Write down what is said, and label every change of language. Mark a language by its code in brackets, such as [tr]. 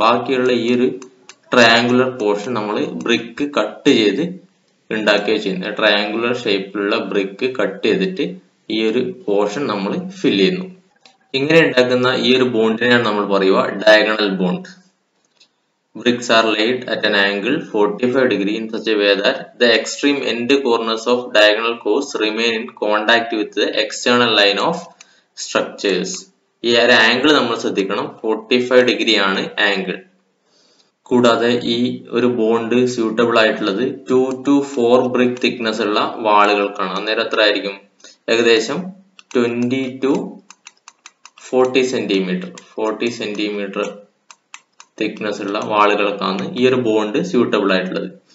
[ml] ബാക്കിയുള്ള ഈ ഒരു ട്രയാങ്കുലർ പോർഷൻ നമ്മൾ ബ്രിക്ക് കട്ട് ചെയ്ത് ഉണ്ടാക്കുകയാണ് ചെയ്യുന്നത്. ട്രയാങ്കുലർ ഷേപ്പിലുള്ള ബ്രിക്ക് കട്ട് ചെയ്തിട്ട് ഈ ഒരു പോർഷൻ നമ്മൾ ഫിൽ ചെയ്യുന്നു. ഇങ്ങനെ ഉണ്ടാക്കുന്ന ഈ ഒരു ബോണ്ടിനെയാണ് നമ്മൾ പറയുക diagonal bond. [en] Bricks are laid at an angle 45 degree in such a way that the extreme end corners of diagonal course remain in contact with the external line of structures. [ml] ഈ ഒരു ആംഗിൾ നമ്മൾ ശ്രദ്ധിക്കണം, 45 degree ആണ് angle. കൂടാതെ ഈ ഒരു bond suitable ആയിട്ടുള്ളത് 2 to 4 brick thickness ഉള്ള വാളുകൾക്കാണ്. അന്നേരം എത്ര ആയിരിക്കും? ഏകദേശം 20 to 40 സെന്റിമീറ്റർ തിക്നെസ് ഉള്ള വാളുകൾക്കാണ് ഈ ഒരു ബോണ്ട് സ്യൂട്ടബിൾ ആയിട്ടുള്ളത്.